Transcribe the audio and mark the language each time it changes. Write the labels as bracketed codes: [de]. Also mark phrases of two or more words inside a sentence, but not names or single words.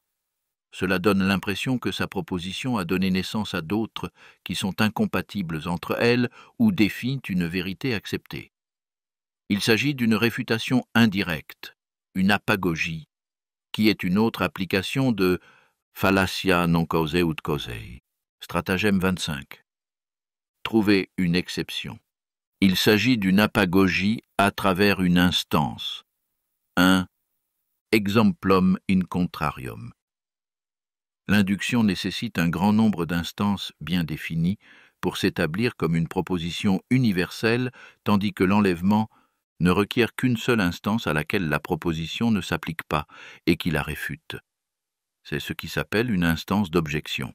[fr] Cela donne l'impression que sa proposition a donné naissance à d'autres qui sont incompatibles entre elles ou défient une vérité acceptée. Il s'agit d'une réfutation indirecte, une apagogie, qui est une autre application de [la] fallacia non causæ ut causæ. [fr] Stratagème 25. Trouver une exception. Il s'agit d'une apagogie à travers une instance, un [la] exemplum in contrarium. [fr] L'induction nécessite un grand nombre d'instances bien définies pour s'établir comme une proposition universelle, tandis que l'enlèvement ne requiert qu'une seule instance à laquelle la proposition ne s'applique pas et qui la réfute. C'est ce qui s'appelle une instance d'objection.